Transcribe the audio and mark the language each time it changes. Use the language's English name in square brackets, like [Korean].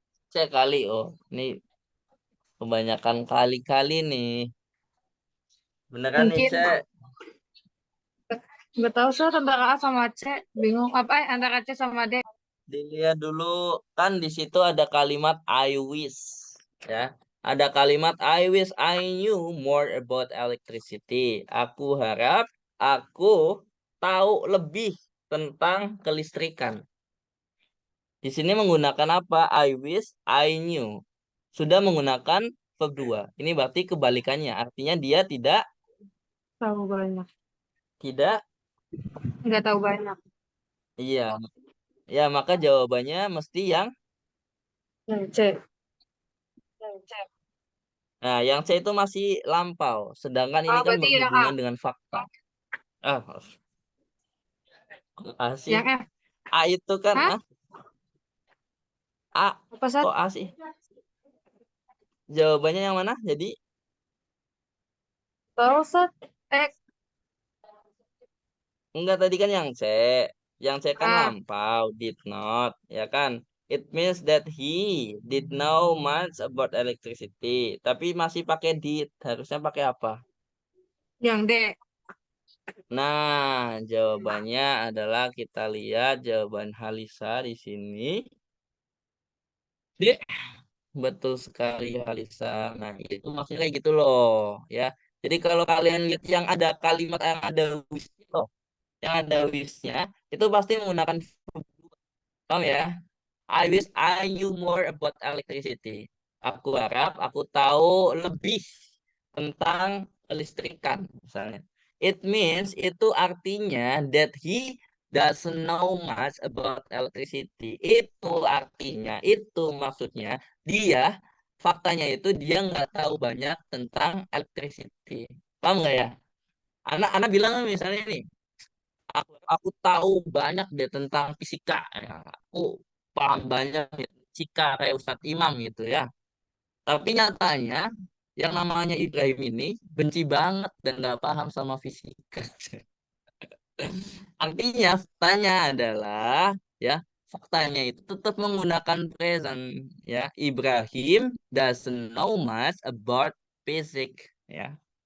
[Indonesian] Cek kali, oh ini kebanyakan kali-kali nih. Beneran nih, Mungkin Cek? nggak tahu sih tentang A sama C. Bingung apa antara C sama D. Dilihat dulu, kan di situ ada kalimat [English] I wish [Indonesian] ya. Ada kalimat [English] I wish I knew more about electricity. [Indonesian] Aku harap aku tahu lebih tentang kelistrikan. Di sini menggunakan apa? [English] I wish I knew. [Indonesian] Sudah menggunakan verb 2. Ini berarti kebalikannya. Artinya dia Tahu banyak. tidak Nggak tahu banyak. iya. Ya, maka jawabannya mesti yang Yang C. nah, yang C itu masih lampau. Sedangkan ini Oh, kan berarti yang A. berhubungan dengan fakta. Ah, kok A sih? Yang F. A itu kan Hah? A. Apa Sat? Kok A sih? Jawabannya yang mana? Jadi Tahu Sat? enggak, tadi kan yang C. Yang C kan A. lampau, [English] did not, [Indonesian] ya kan? [English] It means that he did know much about electricity. [Indonesian] Tapi masih pakai did. Harusnya pakai apa? Yang D. Nah, jawabannya adalah kita lihat jawaban Halisa di sini. D. Betul sekali Halisa. Nah, itu maksudnya kayak gitu loh, ya. Jadi kalau kalian lihat yang ada kalimat yang ada wish loh, yang ada wish-nya itu pasti menggunakan verb. Paham ya? [English] I wish I knew more about electricity. [Indonesian] Aku harap aku tahu lebih tentang kelistrikan, misalnya. [English] It means [Indonesian] itu artinya [English] that he doesn't know much about electricity. [Indonesian] Itu artinya, itu maksudnya dia faktanya itu dia nggak tahu banyak tentang electricity. Paham nggak ya? Anak-anak bilang misalnya nih, aku tahu banyak deh tentang fisika. Ya, aku paham banyak ya, fisika kayak Ustadz Imam gitu ya. Tapi nyatanya yang namanya Ibrahim ini benci banget dan nggak paham sama fisika. Artinya faktanya adalah ya faktanya itu tetap menggunakan present ya. [English] Ibrahim doesn't know much about physics ya.